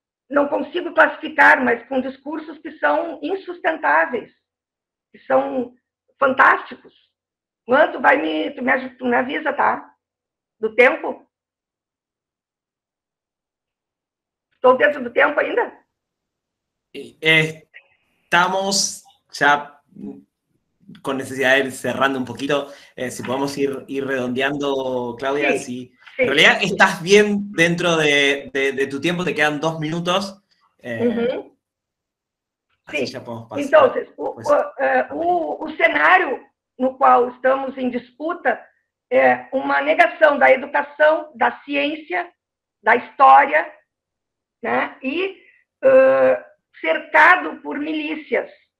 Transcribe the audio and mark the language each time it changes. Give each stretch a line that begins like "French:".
Portuguese: Não consigo classificar, mas com discursos que são insustentáveis, que são fantásticos. Quanto vai tu me avisa, tá? Do tempo? Estou dentro do tempo ainda?
Spanish: Estamos ya con necesidad de ir cerrando un poquito. Si podemos ir redondeando, Claudia, sí. En realidad estás bien dentro de tu tiempo, te quedan 2 minutos.
Portuguese: Assim já podemos passar. Então, o cenário no qual estamos em disputa é uma negação da educação, da ciência, da história, né? E cercado por milícias.